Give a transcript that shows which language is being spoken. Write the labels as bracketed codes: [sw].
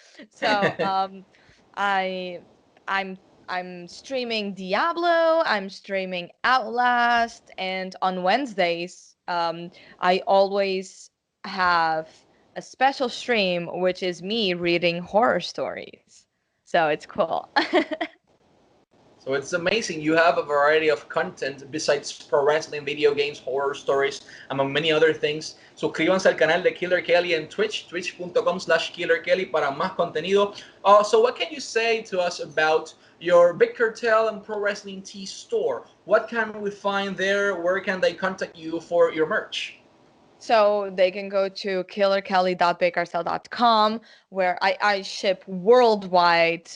[en] So I I'm I'm streaming Diablo, I'm streaming Outlast, and on Wednesdays, I always have a special stream, which is me reading horror stories. So it's cool. So it's amazing. You have a variety of content besides pro wrestling, video games, horror stories, among many other things. [es] Suscríbanse al canal de Killer Kelly en Twitch, twitch.com/Killer Kelly para más contenido. [en] So what can you say to us about your Big Cartel and Pro Wrestling Tee store? What can we find there? Where can they contact you for your merch? So they can go to killerkelly.bigcartel.com, where I ship worldwide.